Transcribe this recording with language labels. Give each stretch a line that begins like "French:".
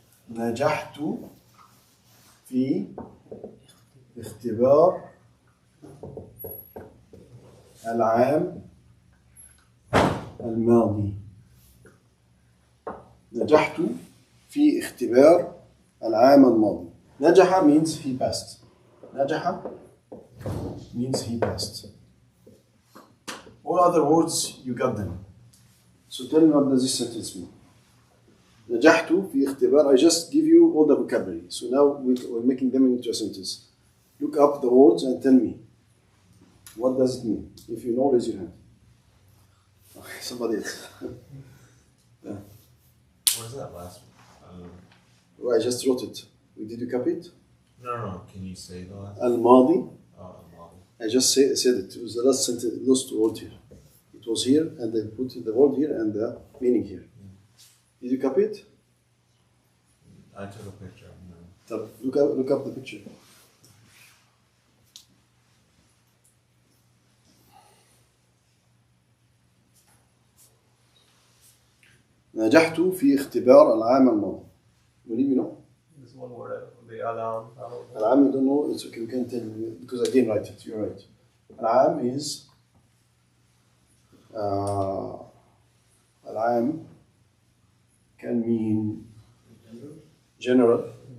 Arabic: نجحت في اختبار العام الماضي. نجحت في اختبار العام الماضي.
English: نجح means he passed. نجح means he passed. All other words you got them. So tell me, what does this sentence mean?
Arabic: نجحت في اختبار.
English: I just give you all the vocabulary. So now we're making them into a sentence. Look up the words and tell me, what does it mean? If you know, raise your hand. Okay, somebody else. Yeah. Where's that last one? Well, I just wrote it. Did you copy it? No. Can you say the last? Al-Madi. Al-Madi. I just said it. It was the last sentence, last word here. It was here, and they put the word here and the meaning here. Did you copy it? I took a picture. No. Look up the picture.
Arabic: نجحت في اختبار العام الماضي.
English: What do you know? This one word, the Al-Arqam. العام, you don't know, it's okay, we can tell you, because I didn't write it, you're right. العام is العام can mean general.